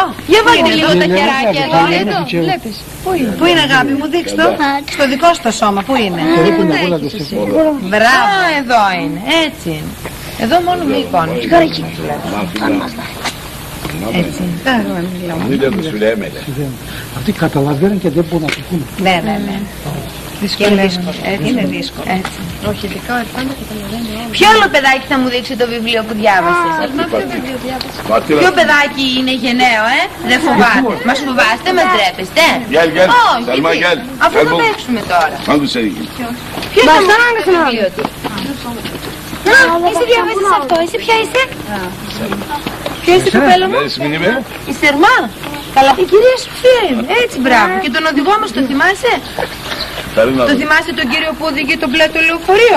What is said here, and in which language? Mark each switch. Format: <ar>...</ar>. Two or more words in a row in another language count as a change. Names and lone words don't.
<el>Για βάλτε λίγο τα χεράκια εδώ. Βλέπεις? Πού είναι, αγάπη μου? Δείξτε το. Στο δικό σου το σώμα, πού είναι? Μπράβο. Εδώ είναι. Έτσι είναι. Εδώ μόνο με εικόνες. Έτσι είναι.</el> <tr>Ne diyor söylemedi.</tr> <el>Αυτοί καταλαβαίνουν και δεν μπορούν να το πούνε. Ναι. Είναι δύσκολο. Είναι δύσκολο. Όχι, ειδικά πάντα καταλαβαίνει. Ποιο άλλο παιδάκι θα μου δείξει το βιβλίο που διάβασες? Ποιο παιδάκι είναι γενναίο, δεν φοβάται? Μας φοβάστε, μας ντρέπεστε?</el> <tr>Gel.</tr> <el>Όχι,</el> <tr>Selma gel.</tr> <el>αφού θα παίξουμε τώρα.</el> <tr>Hadi sen gel.</tr> <el>Ποιος θα μου δείξει το βιβλίο του? Εσύ διάβασες αυτό, εσύ ποια είσαι? Ποια είσαι η κοπέλα μου? Η Σερμά. Καλά. Η κυρία Σοφία είμαι. Έτσι, μπράβο. Και τον οδηγό μας το θυμάσαι? Το θυμάσαι τον κύριο που οδηγεί το μπλε το λεωφορείο?</el>